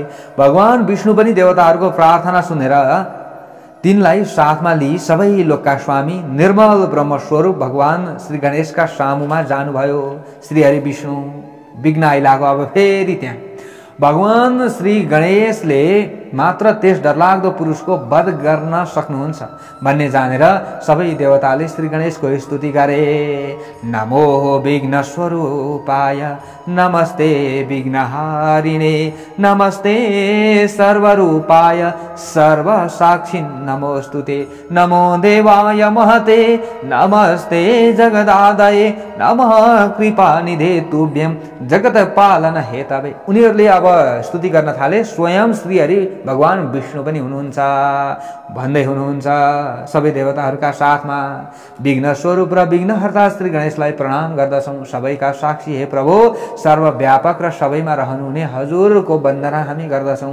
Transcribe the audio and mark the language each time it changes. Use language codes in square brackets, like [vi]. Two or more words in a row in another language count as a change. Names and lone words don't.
[ne] भगवान विष्णु पनि देवताहरूको प्रार्थना सुनेर तिनलाई साथमा लिई सबै लोकका स्वामी निर्मल ब्रह्मस्वरूप भगवान श्री गणेशका सामुमा जानुभयो। श्रीहरि विष्णु विघ्न आइलागो। अब फेरि त्यहाँ भगवान श्री गणेशले मात्र त्यस डरलाग्दो पुरुषको वध गर्न सक्नुहुन्छ भन्ने जानेर सबै देवताले श्री गणेशको स्तुति गरे। [sa] नमो विघ्न स्वरूपाय, नमस्ते विघ्नहारिणे, नमस्ते सर्वरूपाय सर्वसाक्षी नमोस्तुते, नमो देवाय महते, नमस्ते जगदादये, नमः कृपानिधे तुभ्यं जगतपालन हेतवे। [ne] उनीहरूले अब स्तुति गर्न थाले। स्वयं श्रीहरि भगवान विष्णु पनि हुनुहुन्छ भन्दै हुनुहुन्छ सबै देवताहरूका साथमा। विघ्न स्वरूप र विघ्नहर्ता श्री गणेशलाई प्रणाम गर्दछौँ। सबैका साक्षी हे प्रभु, सर्वव्यापक र सबैमा रहनुहुने हजुरको वन्दना हामी गर्दछौँ।